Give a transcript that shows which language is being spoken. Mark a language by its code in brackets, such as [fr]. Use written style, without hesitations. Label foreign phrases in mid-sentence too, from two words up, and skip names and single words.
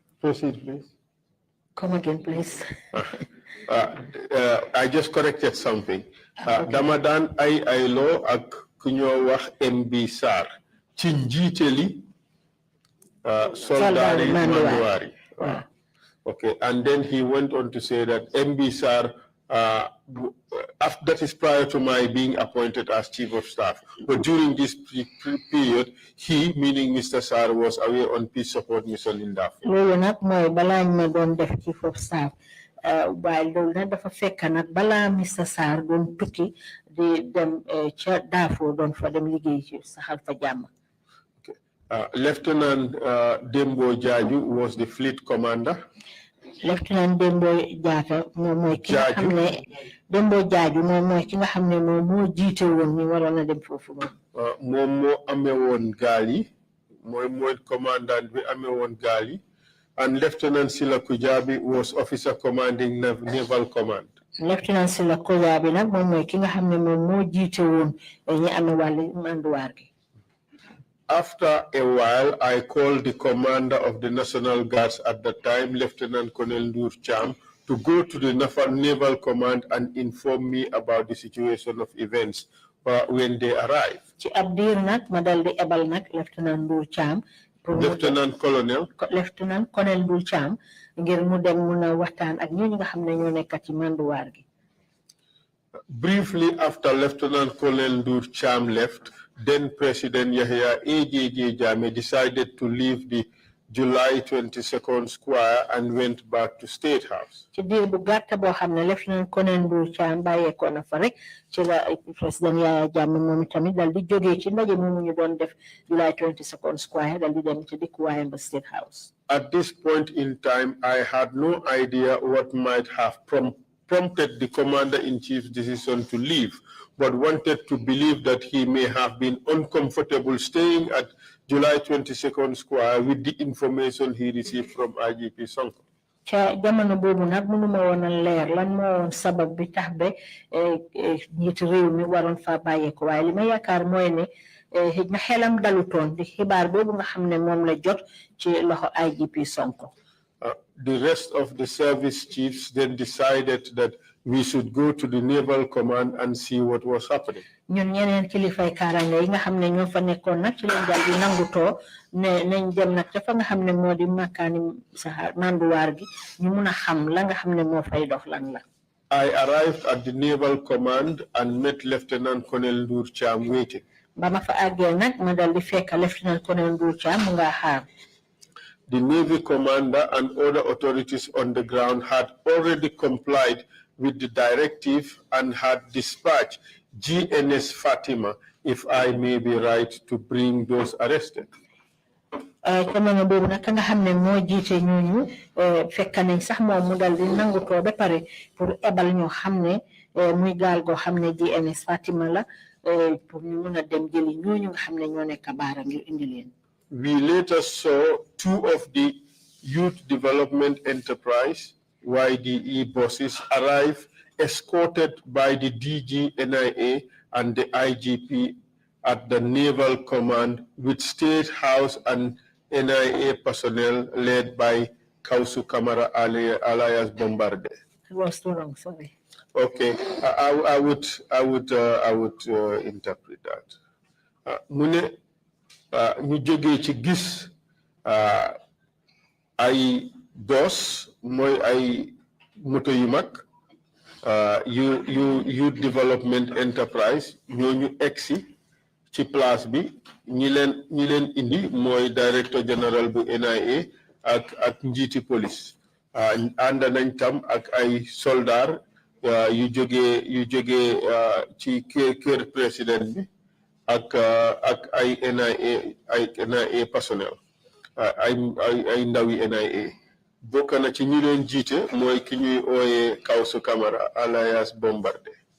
[en] Proceed, please. Come again, please. I just corrected something. [wo] Damadan ay law ak kunyo wax MB Sar ci njiiteli soldari Manduwari. [en] Okay, and then he went on to say that MB Sar that is prior to my being appointed as chief of staff. But during this period, he, meaning Mr. Sar, was away on peace support mission in Darfur. [wo] Loolu nag mooy balaa ñu ma doon def [en] chief of staff [wo] waaye loolu nag dafa fekk nag balaa Mr. Sarr doon tukki di dem ca Darfur doon fa dem liggéey ci saxal fa jàmm. [en] Lieutenant Dembo Jaju was the fleet commander. [wo] Lieutenant Dembo Jaju moom mooy ki nga xam ne Dembo Jaju moom mooy ki nga xam ne moom moo jiite woon ñu waroon a dem foofu noonu. Moom moo amee woon gaal yi mooy commandant bi amee woon gaal yi. [en] And Lieutenant Sila Kujabi was officer commanding Naval Command. [wo] Lieutenant Sila Kujabi nag moom mooy ki nga xam ne moom moo jiite woon ñi amee wàllu manduwaar gi. [en] After a while, I called the commander of the National Guards at the time, Lieutenant Colonel Nur Cham, to go to the Naval Command and inform me about the situation of events when they arrived. [wo] Ci ab diir nag ma dal di ebal nag Lieutenant Nur Cham. Lieutenant Colonel Bul Cham ngir mu dem mun a waxtaan ak ñooñu nga xam ne ñoo nekk ci manduwaar gi. [en] Briefly after Lieutenant Colonel Ndur Cham left, then President Yahya AJJ Jammeh decided to leave the July 22nd square and went back to State House. [wo] Ci diir bu gàtt boo xam ne Lieutenant Colonel Ndur Cham bàyyeekoo na fa rek ci la Président Yahya Jammeh moom tamit dal di jógee ci ndaje moomu ñu doon def July 22nd square dal di dem ci dëkkuwaayam ba State House. [en] At this point in time, I had no idea what might have prompted the commander-in-chief's decision to leave, but wanted to believe that he may have been uncomfortable staying at July 22nd Square with the information he received from IGP Sonko. [wo] Ca jamono boobu nag mënuma woon a leer lan moo woon sabab bi tax ba njiitu réew mi waroon fa bàyyeeko waaye li ma yaakaar mooy ne xëj na xelam dalutoon di xibaar boobu nga xam ne moom la jot ci loxo IGP Sonko. [en] The rest of the service chiefs then decided that we should go to the Naval Command and see what was happening. [wo] Ñun ñeneen kilifay kaaraange yi nga xam ne ñoo fa nekkoon nag ci lañ dal di nangutoo ne nañ dem nag dafa nga xam ne moo di makkaani saxaar manduwaar gi ñu mun a xam la nga xam ne moo fay dox lan la. [en] I arrived at the Naval Command and met Lieutenant Colonel Nur Cham waiting. [wo] Ba ma fa àggee nag ma dal di fekk Lieutenant Colonel Nur Cham mu nga xaar. [en] The Navy commander and other authorities on the ground had already complied with the directive and had dispatched GNS Fatima, if I may be right, to bring those arrested. [wo] Jamono boobu nag nga xam ne moo jiite ñooñu fekk nañ sax moom mu dal di nangutoo ba pare pour ebal ñoo xam ne muy gaal goo xam ne GNS Fatima la pour ñu mun a dem jëli ñooñu nga xam ne ñoo nekk baara ngir indi leen. [en] We later saw two of the Youth Development Enterprise, YDE buses, arrive escorted by the DG NIA and the IGP at the Naval Command with State House and NIA personnel led by Kausu Kamara alias Bombarde. It was too long, sorry. Okay, I would interpret that. [wo] Mune ñu jógee ci gis ay bus mooy ay moto yu mag Youth Development Enterprise ñooñu egsi ci place bi ñi leen indi mooy [fr] directeur général [wo] bu NIA ak njiiti police ànd nañ tam ak ay soldats yu jógee ci kër président bi ak ay NIA personnel ay ndawi NIA bokk na ci ñi leen jiite mooy ki ñuy ooyee Kausu Kamara alias Bombarde.